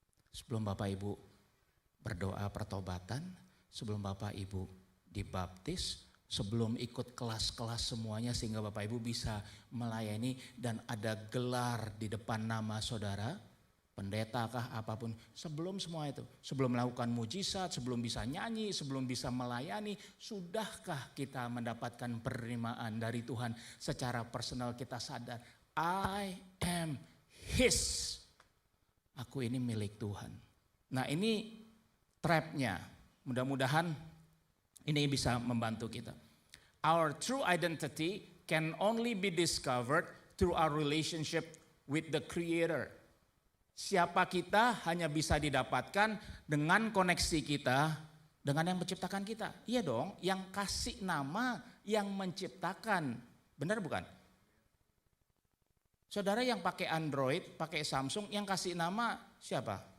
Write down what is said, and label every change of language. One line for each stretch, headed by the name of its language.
Indonesian: Sebelum Bapak Ibu berdoa pertobatan, sebelum Bapak Ibu dibaptis, sebelum ikut kelas-kelas semuanya sehingga Bapak Ibu bisa melayani dan ada gelar di depan nama saudara, pendeta kah apapun, sebelum semua itu, sebelum melakukan mujizat, sebelum bisa nyanyi, sebelum bisa melayani, sudahkah kita mendapatkan penerimaan dari Tuhan secara personal kita sadar,
English: I am His.
Indonesian: Aku ini milik Tuhan. Nah ini trapnya, mudah-mudahan ini bisa membantu kita.
English: Our true identity can only be discovered through our relationship with the Creator.
Indonesian: Siapa kita hanya bisa didapatkan dengan koneksi kita dengan yang menciptakan kita. Iya dong, yang kasih nama, yang menciptakan. Benar bukan? Saudara yang pakai Android, pakai Samsung, yang kasih nama siapa?